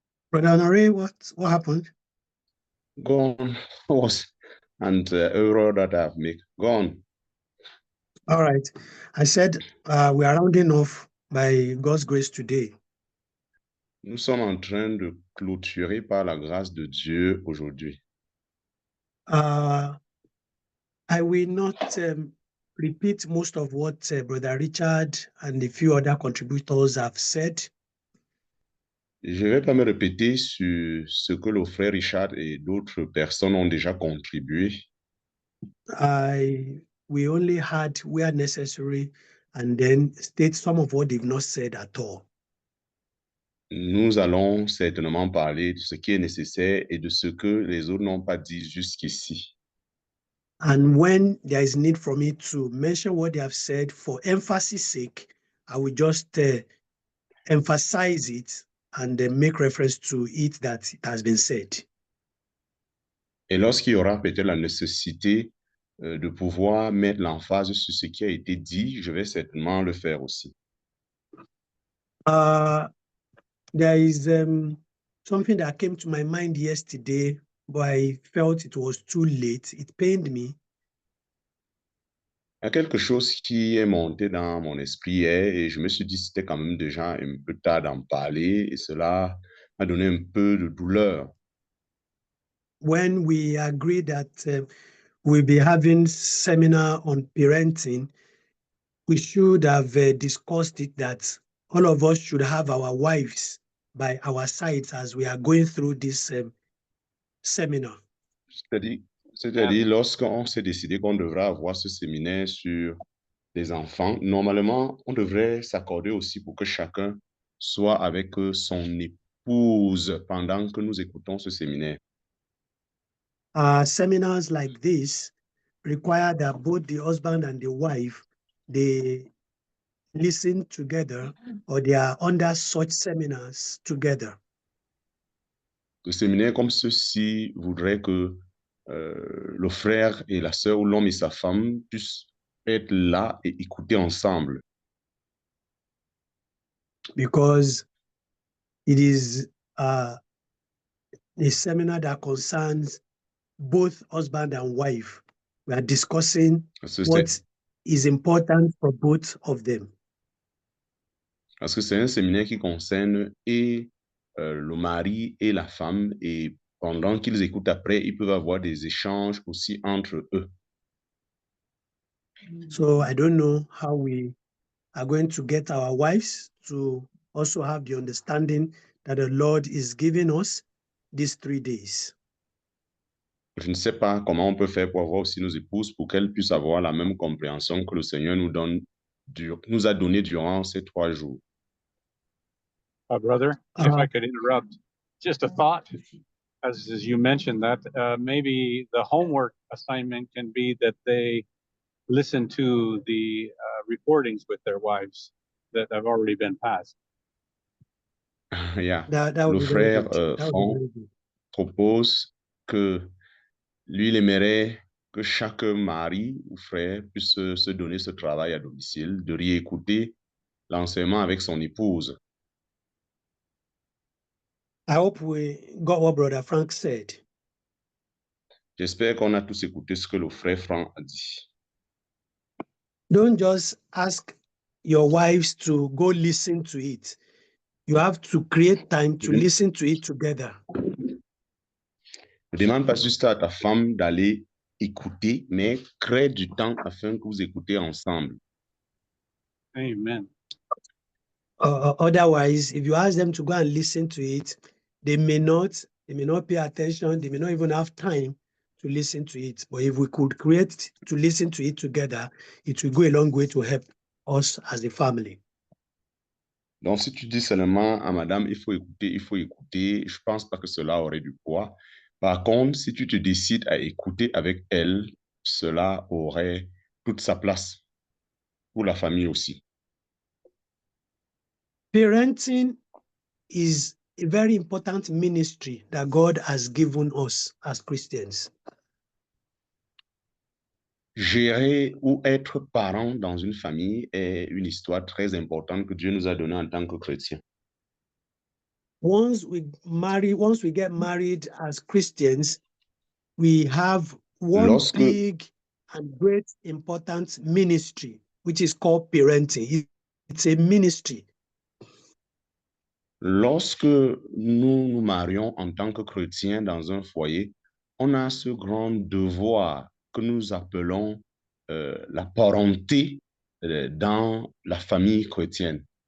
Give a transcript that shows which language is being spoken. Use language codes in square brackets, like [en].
[en] Brother Honore, what happened? Go on. And error that I've made. Go on. All right. I said we are rounding off by God's grace today. [fr] Nous sommes en train de clôturer par la grâce de Dieu aujourd'hui. [en] I will not repeat most of what Brother Richard and a few other contributors have said. [fr] Je ne vais pas me répéter sur ce que le frère Richard et d'autres personnes ont déjà contribué. [en] I we only had where necessary and then state some of what they've not said at all. [fr] Nous allons certainement parler de ce qui est nécessaire et de ce que les autres n'ont pas dit jusqu'ici. [en] And when there is need for me to mention what they have said for emphasis sake, I will just emphasize it and make reference to it that it has been said. [fr] Et lorsqu'il y aura peut-être la nécessité de pouvoir mettre l'emphase sur ce qui a été dit, je vais certainement le faire aussi. [en] There is something that came to my mind yesterday, but I felt it was too late. It pained me. [fr] Il y a quelque chose qui est monté dans mon esprit hier et je me suis dit que c'était quand même déjà un peu tard d'en parler et cela m'a donné un peu de douleur. [en] When we agreed that we'll be having seminar on parenting, we should have discussed it that all of us should have our wives by our sides as we are going through this seminar. [fr] C'est-à-dire, lorsqu'on s'est décidé qu'on devrait avoir ce séminaire sur les enfants, normalement, on devrait s'accorder aussi pour que chacun soit avec son épouse pendant que nous écoutons ce séminaire. [en] Seminars like this require that both the husband and the wife, they listen together, or they are under such seminars together. [fr] Le séminaire comme ceci voudrait que le frère et la sœur, ou l'homme et sa femme, puissent être là et écouter ensemble. [en] Because it is a seminar that concerns both husband and wife. We are discussing what is important for both of them. [fr] Parce que c'est un séminaire qui concerne et le mari et la femme, et pendant qu'ils écoutent après, ils peuvent avoir des échanges aussi entre eux. [en] So I don't know how we are going to get our wives to also have the understanding that the Lord is giving us these 3 days. [fr] Je ne sais pas comment on peut faire pour avoir aussi nos épouses pour qu'elles puissent avoir la même compréhension que le Seigneur nous a donné durant ces 3 jours. [en] Brother, if I could interrupt, just a thought, as you mentioned that maybe the homework assignment can be that they listen to the recordings with their wives that have already been passed. Yeah. That [fr] Le [en] would be very [fr] frère [en] good. That would be [fr] Franck [en] very good. [fr] propose que lui, il aimerait que chaque mari ou frère puisse se donner ce travail à domicile, de réécouter l'enseignement avec son épouse. [en] I hope we got what Brother Frank said. [fr] J'espère qu'on a tous écouté ce que le frère Franck a dit. [en] Don't just ask your wives to go listen to it. You have to create time to listen to it together. [fr] Ne demande pas juste à ta femme d'aller écouter, mais crée du temps afin que vous écoutez ensemble. [en] Amen. Otherwise, if you ask them to go and listen to it, they may not pay attention. They may not even have time to listen to it. But if we could create to listen to it together, it will go a long way to help us as a family. [fr] Donc, si tu dis seulement à madame, il faut écouter, je pense pas que cela aurait du poids. Par contre, si tu te décides à écouter avec elle, cela aurait toute sa place pour la famille aussi. [en] Parenting is a very important ministry that God has given us as Christians. [fr] Gérer ou être parent dans une famille est une histoire très importante que Dieu nous a donnée en tant que chrétiens. [en] Once we get married as Christians, we have one big and great important ministry, which is called parenting. It's a ministry. [fr] Lorsque nous nous marions en tant que chrétiens dans un foyer, on a ce grand devoir que nous appelons la parenté dans la famille chrétienne.